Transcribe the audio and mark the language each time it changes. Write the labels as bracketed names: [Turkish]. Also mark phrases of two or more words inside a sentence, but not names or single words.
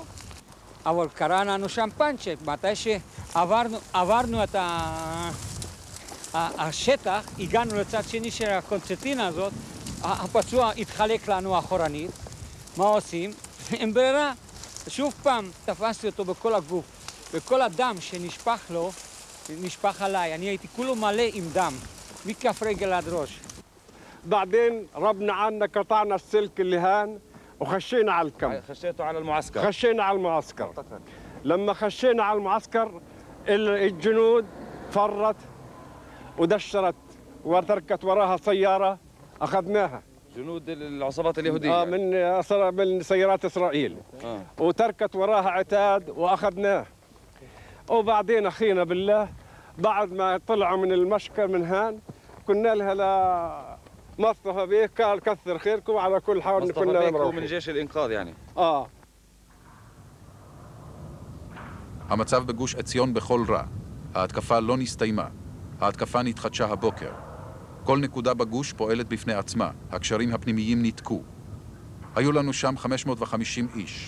[Hebrew] אבל קרה לנו שם פאנצ'ק, מתי שעברנו את השטח, הגענו לצד שני של הקונצרטינה הזאת, הפצוע התחלק לנו אחורנית. מה עושים? אין ברירה. שוב פעם תפסתי אותו בכל הגוף, וכל הדם שנשפך לו, נשפך עליי. אני הייתי כולו מלא עם דם, מכף רגל עד ראש. [Arabic] بعدين ربنا عنا قطعنا السلك اللي هان وخشينا على الكم. خشيتوا على المعسكر. خشينا على المعسكر. لما خشينا على المعسكر الجنود فرت ودشرت وتركت وراها سيارة أخذناها. جنود العصابات اليهودية. من سيارات إسرائيل. وتركت وراها عتاد وأخذناه. وبعدين أخينا بالله بعد ما طلعوا من المشكل من هان كنا لها مصطفى بيه قال كثر خيركم على كل حال كنا مصطفى من جيش الإنقاذ يعني. [Hebrew] המצב בגוש עציון בכל רע. ההתקפה לא נסתיימה. ההתקפה נתחדשה הבוקר. כל נקודה בגוש פועלת בפני עצמה. הקשרים הפנימיים ניתקו. היו לנו שם 550 איש.